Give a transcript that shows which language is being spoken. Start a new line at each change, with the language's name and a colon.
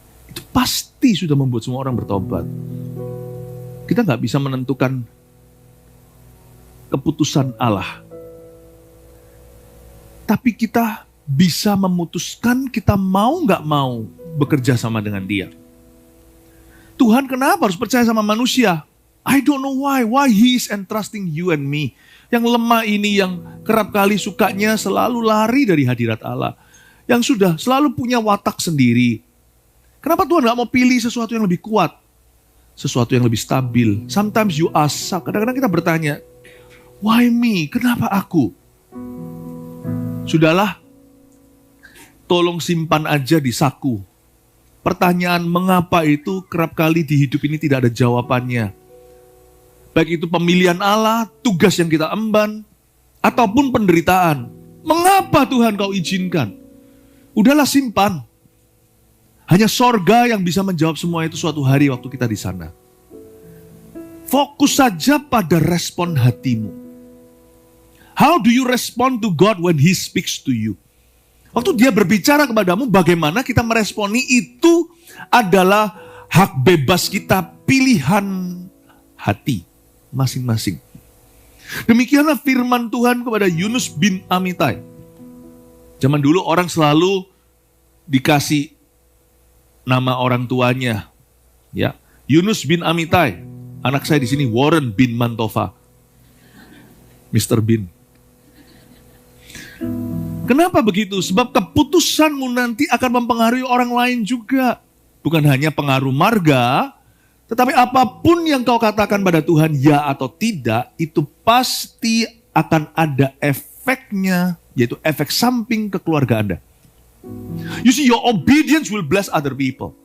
Indonesian: Itu pasti sudah membuat semua orang bertobat. Kita nggak bisa menentukan keputusan Allah. Tapi kita bisa memutuskan kita mau nggak mau bekerja sama dengan dia. Tuhan kenapa harus percaya sama manusia?
English: I don't know why He is entrusting you and me.
Indonesian: Yang lemah ini, yang kerap kali sukanya selalu lari dari hadirat Allah. Yang sudah selalu punya watak sendiri. Kenapa Tuhan gak mau pilih sesuatu yang lebih kuat? Sesuatu yang lebih stabil.
English: Sometimes you ask,
Indonesian: kadang-kadang kita bertanya,
English: why me?
Indonesian: Kenapa aku? Sudahlah, tolong simpan aja di saku. Pertanyaan mengapa itu kerap kali di hidup ini tidak ada jawabannya. Baik itu pemilihan Allah, tugas yang kita emban, ataupun penderitaan. Mengapa Tuhan kau izinkan? Udahlah simpan. Hanya sorga yang bisa menjawab semua itu suatu hari waktu kita di sana. Fokus saja pada respon hatimu.
English: How do you respond to God when He speaks to you?
Indonesian: Waktu dia berbicara kepadamu, bagaimana kita meresponi itu adalah hak bebas kita, pilihan hati masing-masing. Demikianlah firman Tuhan kepada Yunus bin Amittai. Zaman dulu orang selalu dikasih nama orang tuanya. Ya, Yunus bin Amittai. Anak saya di sini Warren bin Mantova. Mr. Bin. Kenapa begitu? Sebab keputusanmu nanti akan mempengaruhi orang lain juga. Bukan hanya pengaruh marga, tetapi apapun yang kau katakan pada Tuhan, ya atau tidak, itu pasti akan ada efeknya, yaitu efek samping ke keluarga Anda.
English: You see, your obedience will bless other people.